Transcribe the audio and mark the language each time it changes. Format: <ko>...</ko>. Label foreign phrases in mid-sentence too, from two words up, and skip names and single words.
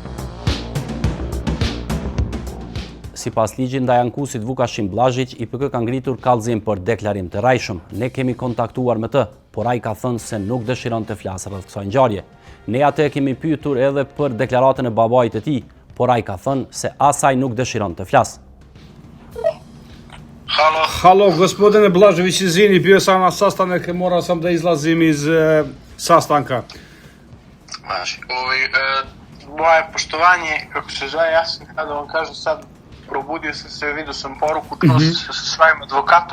<sq>Sipas ligjit ndaj ankusit Vukashim Blazhić, IPK ka ngritur kallëzim për deklarim të rrejshëm. Ne kemi kontaktuar me të, por ai ka thënë se nuk dëshiron të flasë rreth kësaj ngjarje. Ne atë kemi pyetur edhe për deklaratën e babait të tij, por ai ka thënë se asaj nuk dëshiron të flasë.</sq> <sr>Halo, gospodine Blažević, izvini, bio sam na sastanak, morao sam da izlazim iz sastanka. Moje poštovanje, kako se zove, ja sam, kada vam kažem sad, probudio sam se, vidio sam poruku, čuo sam se sa svojim advokatom.</sr>